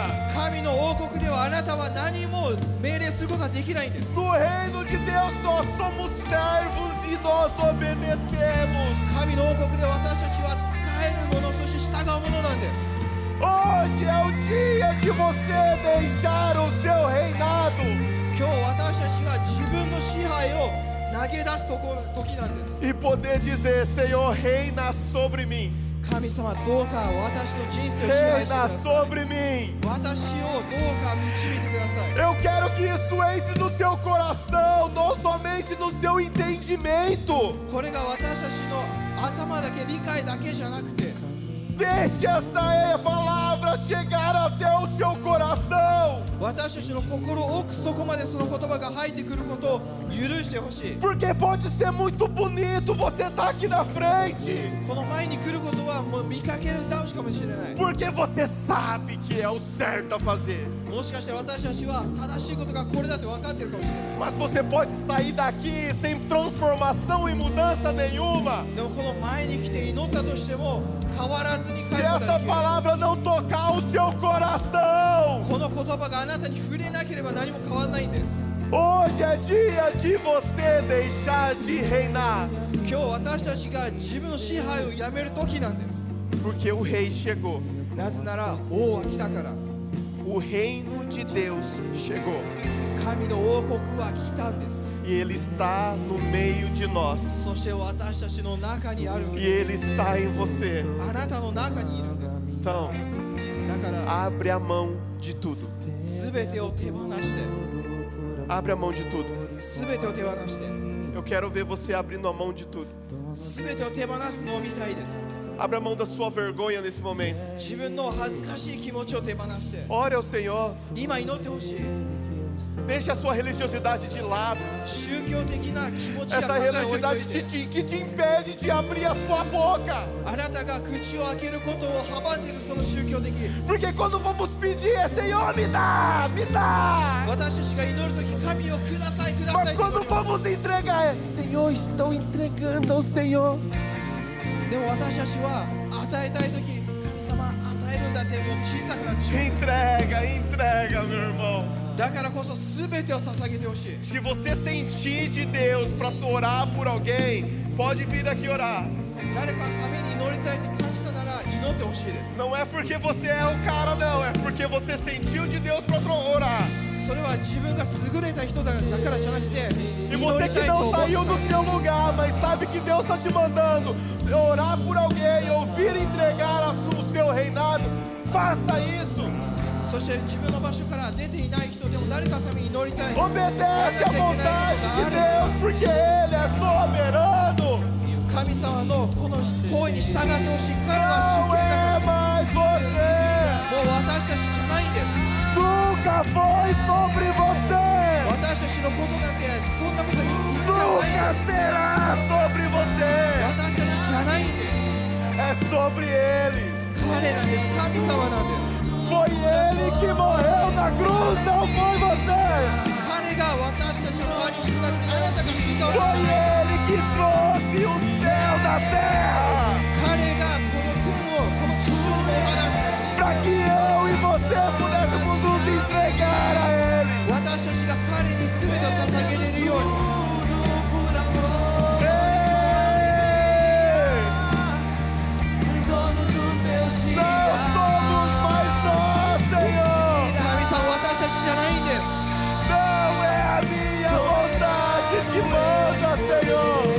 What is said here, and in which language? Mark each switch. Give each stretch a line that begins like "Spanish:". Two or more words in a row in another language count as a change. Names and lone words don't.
Japanese: 神の王国ではあなたは何も命令することはできないんです。
Portuguese: No reino de Deus nós somos servos e nós obedecemos.
Japanese: 神の王国で私たちは使えるものそして従うものなんです。
Portuguese: Hoje é o dia de você deixar o seu reinado
Japanese: 今日私たちは自分の支配を投げ出す時なんです。
Portuguese: e poder dizer: Senhor, reina sobre mim.
Japanese: 神様どうか私の人生を支配してく
Portuguese: Reina
Japanese: ださい。
Portuguese: sobre mim.
Japanese: 私をどうか導いてください。
Portuguese: Eu quero que isso entre no seu coração, não somente no seu entendimento.
Japanese: これが私たちの頭だけ理解だけじゃなくて
Portuguese: Deixe essa palavra chegar até o seu coração.
Japanese: 私たちの心奥底までその言葉が入ってくることを許してほしい。
Portuguese: Porque pode ser muito bonito você estar aqui na frente.
Japanese: この前に来ることはもう見かけ倒しかもしれない。
Portuguese: Porque você sabe que é o certo a fazer.
Japanese: もしかしたら私たちは正しいことがこれだって分かってるかもしれません。
Portuguese: Mas você pode sair daqui sem transformação e mudança nenhuma.
Japanese: でもこの前に来て祈ったとしても変わらずに帰
Portuguese: Se
Japanese: ることが
Portuguese: essa
Japanese: できる。
Portuguese: palavra não tocar o seu coração.
Japanese: この言葉があなたに触れなければ何も変わらないんです。
Portuguese: Hoje é dia de você deixar de reinar.
Japanese: 今日私たちが自分の支配をやめる時なんです。
Portuguese: Porque o rei chegou.
Japanese: なぜなら王は来たから。
Portuguese: O reino de Deus chegou.
Japanese: 神の王国は来たんです。
Portuguese: E ele está no meio de nós.
Japanese: そして私たちの中にあるん
Portuguese: E
Japanese: で
Portuguese: ele está em você.
Japanese: す。あなたの中にいるんです。
Portuguese: Então,
Japanese: だから
Portuguese: abre a mão de tudo.
Japanese: 全てを手放して、
Portuguese: Abre a mão de tudo.
Japanese: 全てを手放して、
Portuguese: Eu quero ver você abrindo a mão de tudo.
Japanese: 全てを手放すのを見たいです。
Portuguese: Abre a mão da sua vergonha nesse momento.
Japanese: 自分の恥ずかしい気持ちを手放して、
Portuguese: Ore ao Senhor.
Japanese: 今祈ってほしい。
Portuguese: Deixe a sua religiosidade de lado.
Japanese: 宗教的な気持ちや
Portuguese: Essa
Japanese: 考えを置いと
Portuguese: religiosidade
Japanese: いて、
Portuguese: que te impede de abrir a sua boca.
Japanese: あなたが口を開けることを阻んでいるその宗教的。
Portuguese: Porque quando vamos pedir é Senhor, me dá, me dá.
Japanese: 私たちが祈るとき、神をください、くださ
Portuguese: Mas
Japanese: いと祈
Portuguese: quando
Japanese: ります。
Portuguese: vamos entregar é Senhor, estou entregando ao Senhor.
Japanese: でも私たちは与えたいとき、神様与えるんだってもう小さくなってしまう。
Portuguese: Entrega, entrega, meu irmão.
Japanese: だからこそ全てを捧げてほしい。
Portuguese: Se você sentir de Deus para orar por alguém, pode vir aqui orar.
Japanese: 誰かのために祈りたいって感じたなら祈ってほしいです。
Portuguese: Não é porque você é o cara, não. É porque você sentiu de Deus para orar.
Japanese: それは自分が優れた人だからじゃなくて、
Portuguese: E você que
Japanese: 祈りたいと
Portuguese: não
Japanese: 思った
Portuguese: saiu
Japanese: から
Portuguese: do
Japanese: です
Portuguese: seu lugar, mas sabe que Deus está te mandando orar por alguém, ouvir entregar o seu reinado, faça isso.
Japanese: そして自分の場所から出ていない人でも誰かのために祈りたい。
Portuguese: Obedece à vontade de Deus, porque Ele é soberano.
Japanese: 神様のこの声に従ってほしい。彼は
Portuguese: Não
Japanese: 主権だ
Portuguese: é
Japanese: からで
Portuguese: mais você.
Japanese: す。もう私たちじゃないんです。
Portuguese: Nunca foi sobre você.
Japanese: 私たちのことなんてそんなこといつかないん
Portuguese: Nunca
Japanese: です。
Portuguese: será sobre você.
Japanese: 私たちじゃないんです。
Portuguese: É sobre Ele.
Japanese: 彼なんです。神様なんです。
Portuguese: Foi Ele que morreu na cruz, não foi você.
Japanese: 彼が私たちの代わりに死んだ。あなたが死んだわけじ
Portuguese: Foi
Japanese: ゃない。
Portuguese: Ele que trouxe o céu da terra
Japanese: 彼がこの天をこの地上にもたらしたんです。
Portuguese: para que eu e você pudéssemos nos entregar a Ele.
Japanese: 私たちが彼に全てを捧げれるように。
Portuguese: Ei! Não somos mais nós, Senhor.
Japanese: 神様、私たちじゃないんです。
Portuguese: Não é a minha vontade que manda, Senhor.